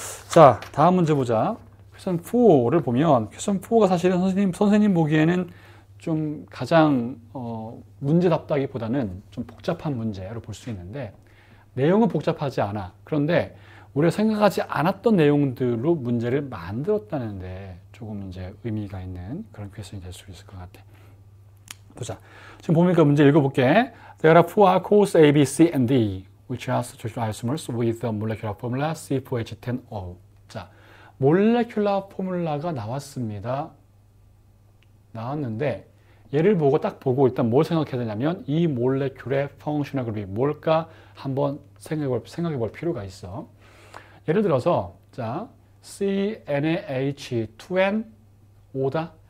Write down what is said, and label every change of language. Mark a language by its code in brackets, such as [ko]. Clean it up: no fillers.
[ko] 자, 다음 문제 보자. 퀘스천 4를 보면, 퀘스천 4가 사실은 선생님 보기에는 좀 가장 문제답다기보다는 좀 복잡한 문제로 볼 수 있는데 내용은 복잡하지 않아. 그런데 우리가 생각하지 않았던 내용들로 문제를 만들었다는데 조금 이제 의미가 있는 그런 퀘스천이 될 수 있을 것 같아. 보자. 지금 보니까 문제 읽어볼게. [en] There are four alcohols A, B, C, and D, which are structural isomers with the molecular formula C4H10O. [ko] 자, 몰레큘러 포뮬라가 나왔습니다. 나왔는데 얘를 보고 딱 보고 일단 뭘 생각해야 되냐면 이 몰레큘의 펑셔널 그룹이 뭘까 한번 생각해 볼 필요가 있어. 예를 들어서 자 CnH2n5다.